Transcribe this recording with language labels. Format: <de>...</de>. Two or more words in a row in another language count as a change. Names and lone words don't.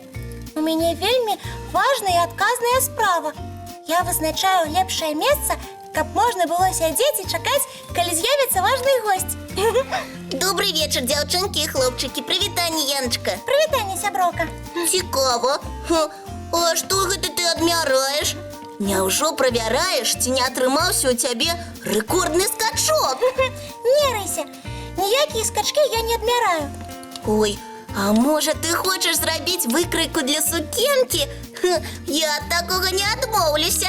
<uk>У мене вельми важна і відказна справа. Я визначаю лепшее місце, щоб можна було сидіти і чекати, коли з'явиться важний гость. Добрий вечір, дівчинки і хлопчики. Привітання, Яночка. Привітання, сяброка.</uk> <be>Цікаво. А што гэта ты адмяраеш? Няўжо правяраеш, ці не атрымаўся ў цябе рэкордны скачок? Не рыся, ніякія скачки я не адмяраю. Ой, а можа ты хочаш зрабіць выкройку для сукенкі? Я ад такога не адмоўлюся.</be>